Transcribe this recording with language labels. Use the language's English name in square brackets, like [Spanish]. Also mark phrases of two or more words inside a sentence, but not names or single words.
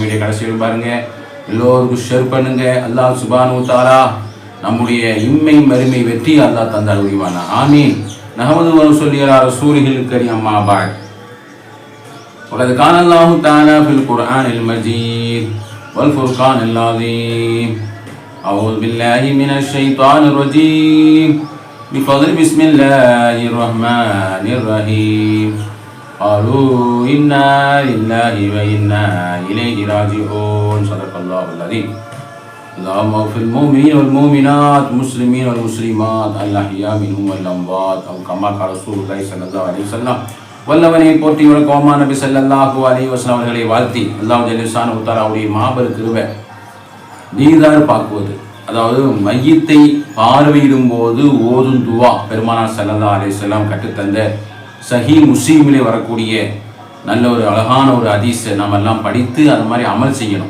[Tamil] வீடியோ கடைசியில் பாருங்கள், எல்லோருக்கும் ஷேர் பண்ணுங்க. [Arabic] الله سبحانه وتعالى [Tamil] நம்முடைய இம்மை மறுமை வெற்றி அல்லாஹ் தந்தால் உரிவானா. [Arabic] آمين. نحمده ونصلي على رسوله الكريم. أما بعد. وقد كان الله تعالى في القرآن المجيد والفرقان العظيم. أعوذ بالله من الشيطان الرجيم بفضل بسم الله الرحمن الرحيم. قالوا إنا لله وإنا إليه راجعون. صدق الله العظيم. اللهم اغفر المؤمنين والمؤمنات المسلمين والمسلمات الأحياء منهم والأموات أو كما قال رسول الله صلى الله عليه وسلم. [Tamil] வல்லவனை போற்றி கோமா நபி [Arabic] صلى الله عليه وسلم [Tamil] அவர்களை வாழ்த்தி [Arabic] الله جل شأنه [Tamil] தஆலாவுடைய மாபெரும் கிருபை தீதார் பார்க்குவது, அதாவது மையத்தை பார்வையிடும் போது ஓதும் துவா பெருமானார் [Arabic] صلى الله عليه وسلم [Tamil] கற்றுத்தந்த சஹீஹ் முஸ்லிமிலே வரக்கூடிய நல்ல ஒரு அழகான ஒரு ஹதீஸை நம்ம எல்லாம் படித்து அது மாதிரி அமல் செய்யணும்.